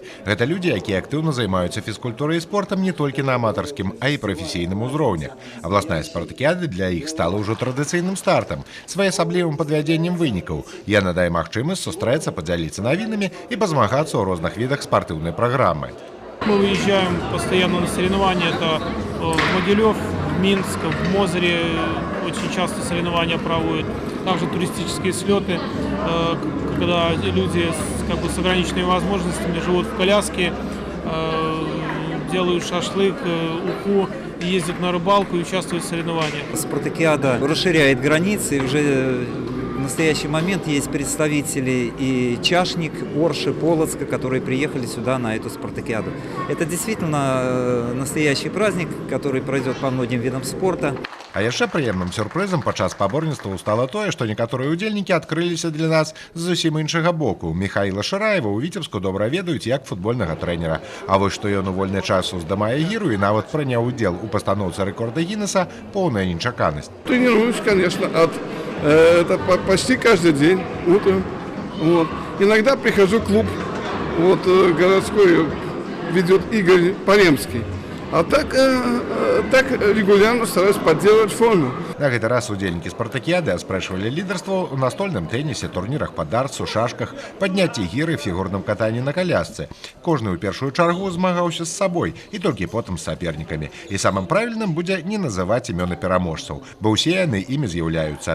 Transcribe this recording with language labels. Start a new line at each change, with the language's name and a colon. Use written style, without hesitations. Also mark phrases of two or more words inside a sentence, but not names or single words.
Belarusian: Гэта людзі, якія актыўна займаюцца фізкультурай і спортам не толькі на аматарскім, а і прафесійным узроўнях. Абласная спартакіяда для іх стала ўжо традыцыйным стартам, своеасаблівым падвядзеннем вынікаў. Яна дае магчымасць сустрэцца, падзяліцца навінамі і пазмагацца ў розных відах спартыўнай праграмы.
Russian: Мы выезжаем постоянно на соревнования. Это в Могилев, в Минск, в Мозыре очень часто соревнования проводят. Также туристические слеты, когда люди с ограниченными возможностями живут в коляске, делают шашлык, уху, ездят на рыбалку и участвуют в соревнованиях. Спартакиада расширяет границы. Уже в настоящий момент есть представители и Чашник, Орши, Полоцка, которые приехали сюда на эту спартакиаду. Это действительно настоящий праздник, который пройдет по многим видам спорта.
Belarusian: А яшчэ прыемным сюрпрызам падчас спаборніцтваў стала тое, што некаторыя удзельнікі адкрыліся для нас з зусім іншага боку. Михаіла Шараева ў Віцебску добра ведаюць як футбольнага трэнера. А вось што ён у вольны час уздымае гіру і нават прыняў удзел у пастаноўцы рэкорда Гиннеса, поўная нечаканасць.
Russian: Тренируюсь, конечно, это почти каждый день утром. Вот. Иногда прихожу в клуб, вот, городской ведет Игорь Паремский. А так регулярно стараюсь поддерживать форму.
Belarusian: На гэты раз удзельнікі спартакіяды аспрэчвалі лідарства ў настольным тэнісе, турнірах па дартсу, шашках, падняцці гіры, фігурным катанні на колясцы. Кожны ў першую чаргу змагаўся з сабой і толькі потым з сапернікамі. І самым правільным будзе не называць імёны пераможцаў, бо ўсе яны імі з'яўляюцца.